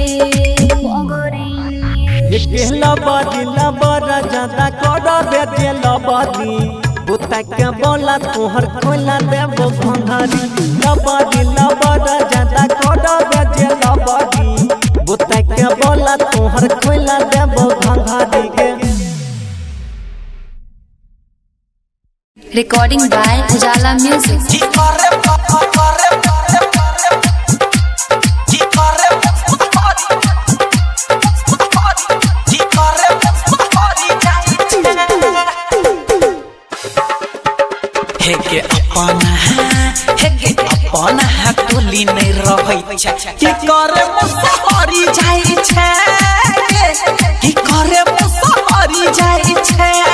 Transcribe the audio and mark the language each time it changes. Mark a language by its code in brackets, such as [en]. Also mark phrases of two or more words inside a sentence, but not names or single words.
[mai] लबरा ज्यादा करबे जे लबरी बुता के बोला तोहर खोला देबो भंगारी लबरा ज्यादा करबे जे लबरी बुता के बोला तोहर खोला देबो भंगारी के [en] Recording by Ujala Music. [mai] हेगे अपना टोली नहीं रहै छै की करे मुसहरी जाइ छै की करे मुसहरी जाइ छै